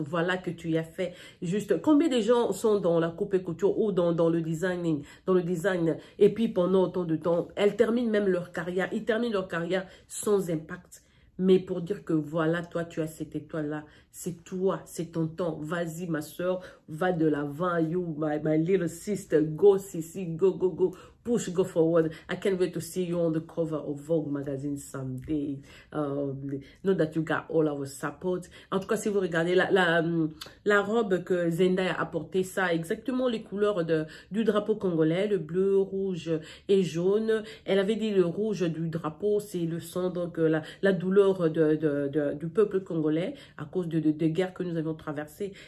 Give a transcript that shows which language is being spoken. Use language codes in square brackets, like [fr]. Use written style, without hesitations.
[fr] Voilà que tu y as fait. Juste, combien de gens sont dans la coupe et couture ou dans le designing, et puis pendant autant de temps, elles terminent même leur carrière. Ils terminent leur carrière sans impact. Mais pour dire que voilà, toi, tu as cette étoile-là. C'est toi, c'est ton temps. Vas-y, ma soeur, va de l'avant. [en] You, my little sister, go, Sissi, go, go, go. Push, go forward. I can't wait to see you on the cover of Vogue magazine someday. Know that you got all our support. [fr] En tout cas, si vous regardez la robe que Zendaya a portée, ça a exactement les couleurs du drapeau congolais, le bleu, rouge et jaune. Elle avait dit le rouge du drapeau, c'est le sang, donc la douleur du peuple congolais à cause de guerres que nous avions traversées.